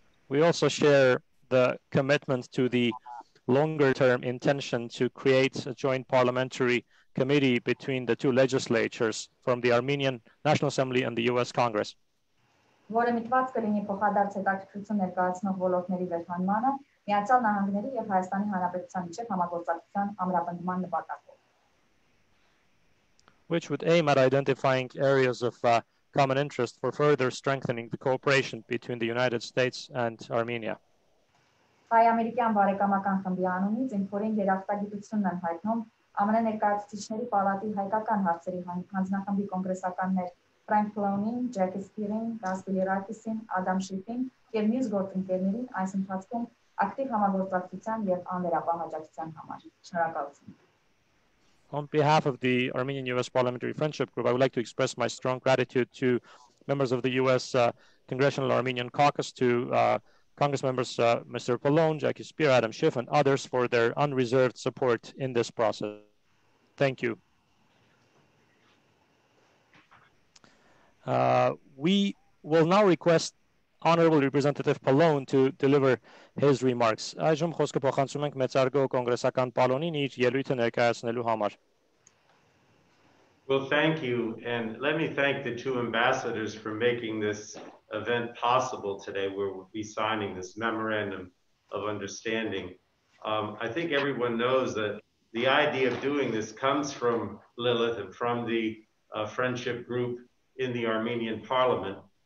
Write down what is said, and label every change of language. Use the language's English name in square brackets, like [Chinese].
[English] We also share the commitment to the longer-term intention to create a joint parliamentary committee between the two legislatures from the Armenian National Assembly and the US Congress. [Armenian] Որը միտված կլինի փոխադարձ հետաքրքրություն ներկայացնող ոլորտների վերհանմանը Միացյալ Նահանգների եւ Հայաստանի Հանրապետության միջև համագործակցության ամրապնդման նպատակով։ [English] Which would aim at identifying areas of common interest for further strengthening the cooperation between the United States and Armenia. [Armenian] Հայ-ամերիկյան բարեկամական խմբի անունից ինքորին երախտագիտությունն են հայտնում ԱՄՆ Ներկայացուցիչների պալատի հայկական հարցերի հանձնախմբի կոնգրեսականներ Frank Plonin, Jackie Spearin, Rasbili Rakisին, Adam Schiffին եւ մյուս գործընկերներին այս ընթացքում ակտիվ համագործակցության եւ անվերապահ աջակցության համար։ Շնորհակալություն։ [English] On behalf of the Armenian-US Parliamentary Friendship Group, I would like to express my strong gratitude to members of the U.S. Congressional Armenian Caucus, to Congress members Mr. Pallone, Jackie Spear, Adam Schiff, and others for their unreserved support in this process. Thank you. We will now request Honorable Representative Pallone to deliver his remarks. [Armenian] Այժմ խոսքը փոխանցում ենք մեծարգո կոնգրեսական Պալոնին իր ելույթը ներկայացնելու համար։ [English] Well, thank you, and let me thank the two ambassadors for making this event possible today, where we'll be signing this memorandum of understanding. I think everyone knows that the idea of doing this comes from Lilith and from the friendship group in the Armenian parliament.